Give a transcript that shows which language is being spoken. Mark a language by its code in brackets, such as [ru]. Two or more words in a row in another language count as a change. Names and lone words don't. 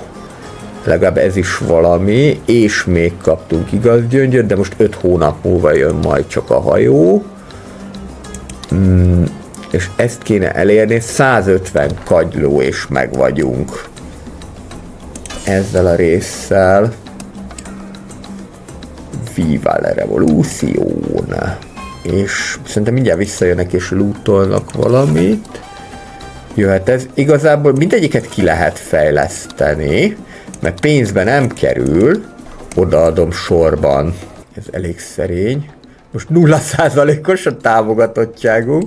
[hu] Legalább ez is valami, és még kaptunk igaz gyöngyöt, de most 5 hónap múlva jön majd csak a hajó. És ezt kéne elérni, 150 kagyló és meg vagyunk. Ezzel a résszel. [es] Viva la revolution! [hu] És szerintem mindjárt visszajönnek és lootolnak valamit. Jöhet ez. Igazából mindegyiket ki lehet fejleszteni, mert pénzbe nem kerül. Odaadom sorban. Ez elég szerény. Most 0%-os a támogatottságunk.